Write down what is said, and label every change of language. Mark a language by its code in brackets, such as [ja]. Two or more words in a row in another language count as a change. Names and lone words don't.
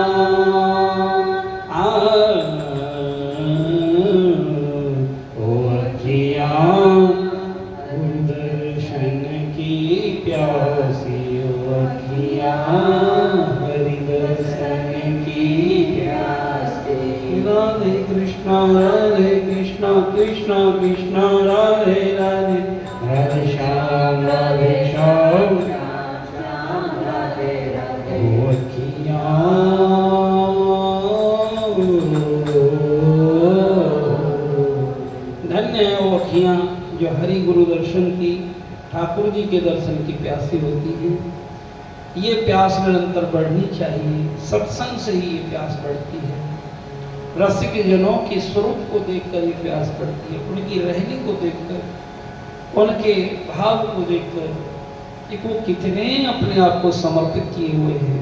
[hi] ओ अखियाँ दर्शन की प्यासी ओ अखियाँ हरि दर्शन की प्यासी। राधे कृष्ण कृष्ण कृष्ण राधे राधे राधे श्याम श्याम राधे राधे। ओ अखियाँ धन्य है वो अखियाँ जो हरि गुरु दर्शन की ठाकुर जी के दर्शन की प्यासी होती है। ये प्यास निरंतर बढ़नी चाहिए, सत्संग से ही ये प्यास बढ़ती है। रसिक जनों के स्वरूप को देखकर ये प्यास बढ़ती है, उनकी रहनी को देखकर, उनके भाव को देखकर कि वो कितने अपने आप को समर्पित किए हुए हैं।